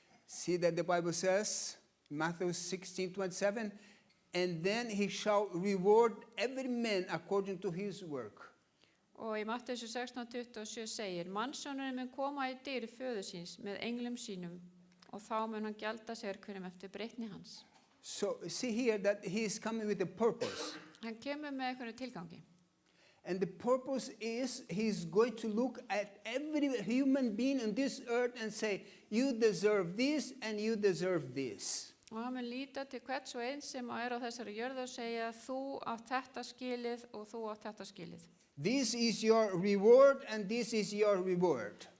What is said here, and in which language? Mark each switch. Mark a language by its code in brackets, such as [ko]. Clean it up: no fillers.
[en] See that the Bible says, Matthew 16:27, and then he shall reward every man according to his work. [is] Og í Matteus 16:27 segir, mannssonurinn mun koma í dýrð föður síns með englum sínum og þá mun hann gjalda sér hverjum eftir breytni hans. [en] So see here that he is coming with a purpose. [is] Hann kemur með einhverju tilgangi. [en] And the purpose is he's going to look at every human being on this earth and say, you deserve this and you deserve this. [is] Og hann mun líta til hvers og eins sem á þessari jörðu og segja, þú átt þetta skilið og þú átt þetta skilið. [en] This is your reward and this is your reward.